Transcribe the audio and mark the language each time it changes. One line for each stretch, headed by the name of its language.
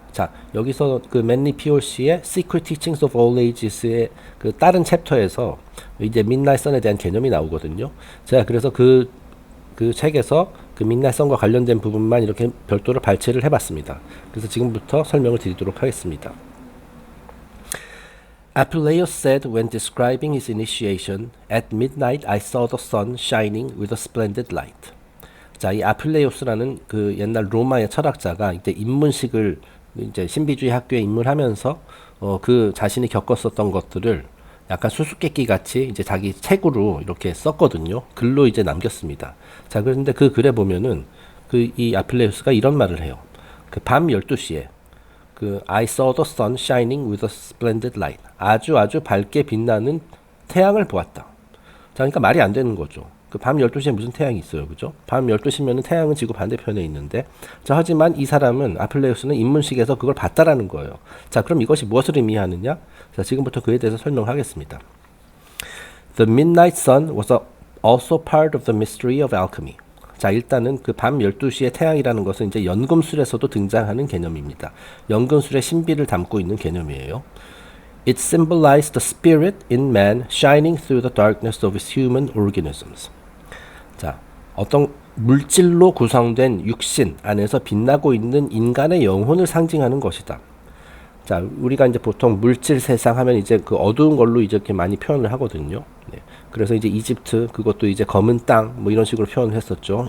Korean: 자, 여기서 그 맨리 피올시의 Secret Teachings of All Ages의 그 다른 챕터에서 이제 midnight sun에 대한 개념이 나오거든요. 제가 그래서 그 책에서 그 midnight sun과 관련된 부분만 이렇게 별도로 발췌를 해봤습니다. 그래서 지금부터 설명을 드리도록 하겠습니다.
English: Apuleius said when describing his initiation, "At midnight I saw the sun shining with a splendid light."
Korean: 자, 이 아필레이오스라는 그 옛날 로마의 철학자가 이제 입문식을 이제 신비주의 학교에 입문하면서 그 자신이 겪었었던 것들을 약간 수수께끼 같이 이제 자기 책으로 이렇게 썼거든요. 글로 이제 남겼습니다. 자, 그런데 그 글에 보면은 이 아필레이오스가 이런 말을 해요. 그 밤 12시에 그
English: I saw the sun shining with a splendid light.
Korean: 아주 밝게 빛나는 태양을 보았다. 자, 그러니까 말이 안 되는 거죠. 그 밤 12시에 무슨 태양이 있어요, 그죠? 밤 12시면은 태양은 지구 반대편에 있는데, 자, 하지만 이 사람은, 아필레이오스는 입문식에서 그걸 봤다라는 거예요. 자, 그럼 이것이 무엇을 의미하느냐? 자, 지금부터 그에 대해서 설명하겠습니다.
English: The midnight sun was also part of the mystery of alchemy.
Korean: 자, 일단은 그 밤 12시의 태양이라는 것은 이제 연금술에서도 등장하는 개념입니다. 연금술의 신비를 담고 있는 개념이에요.
English: It symbolized the spirit in man shining through the darkness of his human organisms.
Korean: 자, 어떤 물질로 구성된 육신 안에서 빛나고 있는 인간의 영혼을 상징하는 것이다. 자, 우리가 이제 보통 물질 세상 하면 이제 그 어두운 걸로 이제 이렇게 많이 표현을 하거든요. 네. 그래서 이제 이집트, 그것도 이제 검은 땅, 뭐 이런 식으로 표현을 했었죠.